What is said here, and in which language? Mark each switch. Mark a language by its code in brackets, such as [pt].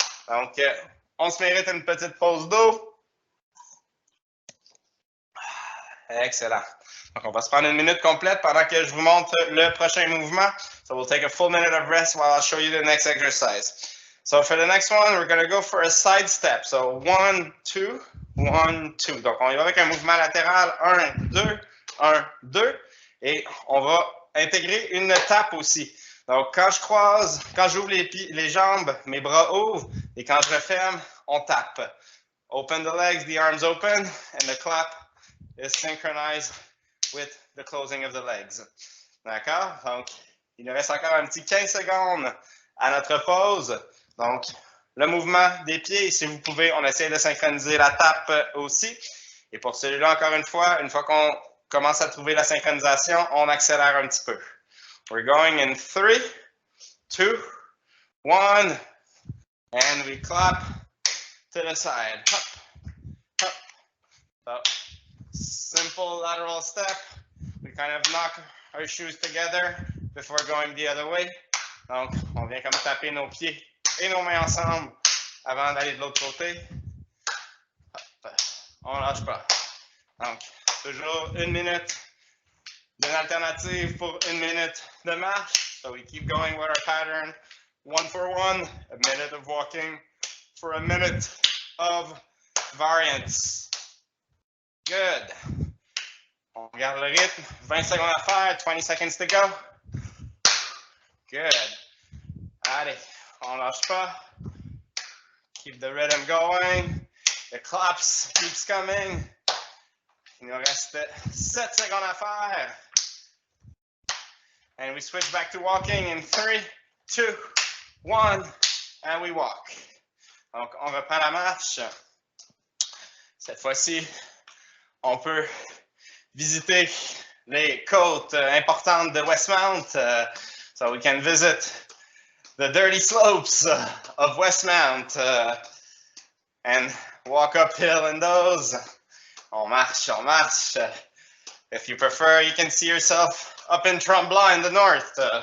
[fr] Donc, on se mérite une petite pause d'eau. Excellent. Donc, on va se prendre une minute complète pendant que je vous montre le prochain mouvement. [en] So we'll take a full minute of rest while I'll show you the next exercise. So for the next one, we're going to go for a side step. So 1, 2, 1, 2. [fr] Donc, on y va avec un mouvement latéral. 1, 2, 1, 2. Et on va intégrer une tape aussi. Donc, quand je croise, quand j'ouvre les jambes, mes bras ouvrent. Et quand je referme, on tape. [en] Open the legs, the arms open. And the clap is synchronized with the closing of the legs. [fr] D'accord? Donc, il nous reste encore un petit 15 secondes à notre pause. Donc, le mouvement des pieds, si vous pouvez, on essaie de synchroniser la tape aussi. Et pour celui-là, encore une fois qu'on commence à trouver la synchronisation, on accélère un petit peu. [en] We're going in 3, 2, 1, and we clap to the side. Hop, hop. So, simple lateral step. We kind of knock our shoes together before going the other way. [fr] Donc, on vient comme taper nos pieds et nos mains ensemble avant d'aller de l'autre côté. Hop. On ne lâche pas. Donc, toujours une minute d'une alternative pour une minute de marche. [en] So we keep going with our pattern. 1 for 1, a minute of walking for a minute of variance. [fr] Good. On garde le rythme. 20 secondes à faire. [en] 20 seconds to go. Good. [fr] Allez, on lâche pas. [en] Keep the rhythm going. The claps keeps coming. [fr] Il nous reste 7 secondes à faire. [en] And we switch back to walking in 3, 2, 1, and we walk. [fr] Donc, on reprend la marche. Cette fois-ci, on peut visiter les côtes importantes de Westmount. [en] So we can visit the dirty slopes of Westmount and walk uphill in those. [fr] On marche, on marche. [en] If you prefer, you can see yourself up in Tremblant in the north.